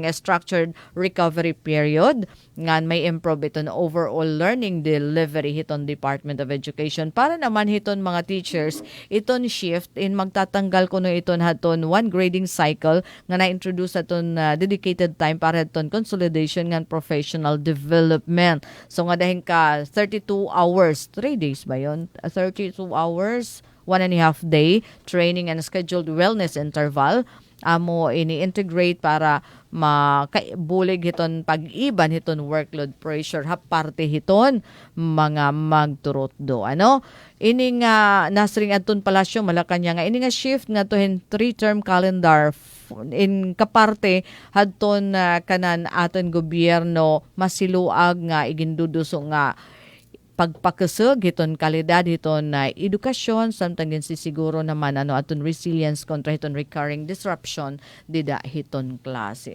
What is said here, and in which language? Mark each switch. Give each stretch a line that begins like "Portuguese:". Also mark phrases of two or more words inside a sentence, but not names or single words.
English: structured recovery period
Waray: ngan may improve iton
English: overall learning delivery
Waray: hiton Department of Education para naman hiton mga teachers iton shift in magtatanggal kuno iton haton
English: one grading cycle
Waray: nga na-introduce aton
English: dedicated time
Waray: para haton consolidation ngan
English: professional development.
Waray: So nga dahin ka
English: 32 hours 3 days
Waray: ba yon
English: 32 hours 1.5 day training
Waray: and
English: scheduled wellness interval
Waray: amo ini-integrate para makabulig hiton pag-iban hiton
English: workload pressure
Waray: parte hiton mga magturutdo. Ini nga nasring adton palasyo Malacañang nga ini nga shift nga
English: to 3-term calendar
Waray: in kaparte hadton kanan aton gobyerno masiluag nga iginduduso nga pagpakasug hiton kalidad hiton edukasyon samtang din sisiguro naman aton resilience kontra hiton
English: recurring disruption
Waray: dida hiton klase.